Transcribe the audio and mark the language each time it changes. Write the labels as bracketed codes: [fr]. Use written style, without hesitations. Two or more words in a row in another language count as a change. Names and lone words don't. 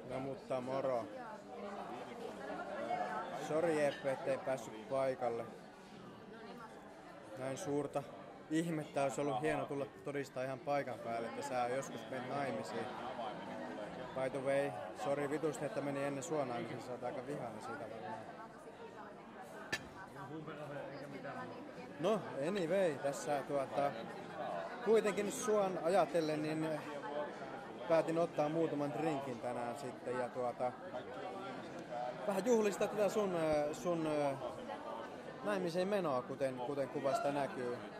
[fi] Mutta moro. Sori Jeppe, ettei päässyt paikalle. Näin suurta ihmettä, olisi ollut hieno tulla todistaa ihan paikan päälle, että sä joskus menet naimisiin. [en] By the way, [fi] sori vitusti, että meni ennen sua naimisiin, sä oot aika vihainen siitä varmaan. No, anyway, tässä kuitenkin suon ajatellen, niin päätin ottaa muutaman drinkin tänään sitten ja vähän juhlistaa tätä sun naimiseen menoa, kuten kuvasta näkyy.